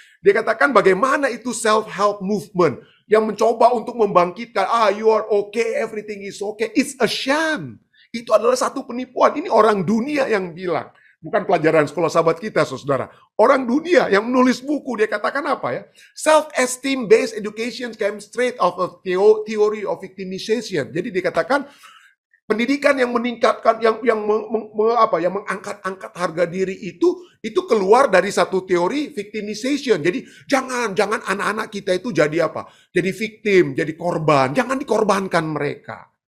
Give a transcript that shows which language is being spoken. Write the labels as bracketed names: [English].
[Indonesian] Dia katakan bagaimana itu self-help movement yang mencoba untuk membangkitkan, [English] you are okay, everything is okay. It's a sham. [Indonesian] Itu adalah satu penipuan. Ini orang dunia yang bilang. Bukan pelajaran sekolah sahabat kita, saudara. Orang dunia yang menulis buku, dia katakan apa ya? [English] Self-esteem based education came straight out of theory of victimization. [Indonesian] Jadi dia katakan, pendidikan yang meningkatkan, yang mengangkat-angkat harga diri itu keluar dari satu teori victimization. Jadi jangan anak-anak kita itu jadi apa? Jadi victim, jadi korban. Jangan dikorbankan mereka.